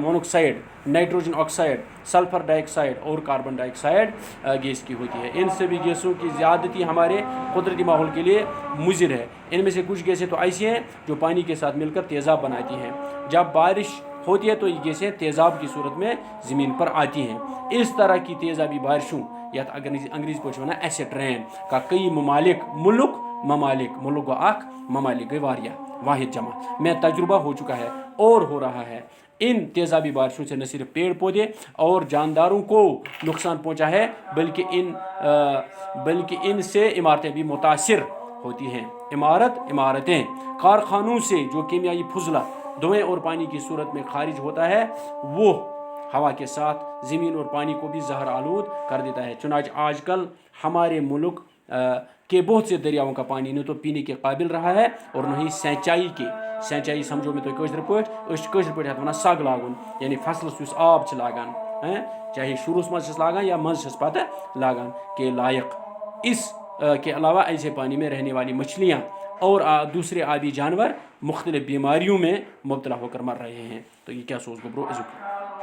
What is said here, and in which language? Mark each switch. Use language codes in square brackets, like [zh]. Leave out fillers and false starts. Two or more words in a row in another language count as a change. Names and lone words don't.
[en] monoxide nitrogen oxide sulphur dioxide [ur] اور [en] carbon dioxide [ur] گیس کی ہوتی ہے ان سبھی گیسوں کی زیادتی ہمارے قدرتی ماحول کے لیے مضر ہے ان میں سے کچھ گیسیں تو ایسی ہیں جو پانی کے ساتھ مل کر تیزاب بناتی ہیں جب بارش ہوتی ہے تو یہ گیسیں تیزاب کی صورت میں زمین پر آتی ہیں اس طرح کی تیزابی بارشوں یا [ks] انگریزی پٲٹھۍ وَنان [en] acid rain [ur] کا کئی ممالک [ks] گو اکھ [ur] ممالک [ks] گئی واریاہ [ur] واحد جمع میں تجربہ ہو چکا ہے اور ہو رہا ہے ان تیزابی بارشوں سے نہ صرف پیڑ پودے اور جانداروں کو نقصان پہنچا ہے بلکہ ان سے عمارتیں بھی متاثر ہوتی ہیں۔ عمارتیں کارخانوں سے جو کیمیائی فضلہ دھوئیں اور پانی کی صورت میں خارج ہوتا ہے وہ ہوا کے ساتھ زمین اور پانی کو بھی زہر آلود کر دیتا ہے۔ چنانچہ آج کل ہمارے ملک کے بہت سے دریاؤں کا پانی نہ تو پینے کے قابل رہا ہے اور نہ ہی سینچائی سمجھو میں تو [ks] کٲشِر پٲٹھۍ ونان سگ لاگُن یعنی فصلس یُس آب چھِ لاگان چاہے شروعس منٛز چھِس لاگان یا منٛز چھِس پتہٕ لاگان [ur] کے لائق۔ اس کے علاوہ ایسے پانی میں رہنے والی مچھلیاں اور دوسرے آبی جانور مختلف بیماریوں میں مبتلا ہو کر مر رہے ہیں۔ تو یہ کیا [ks] سوز گو برو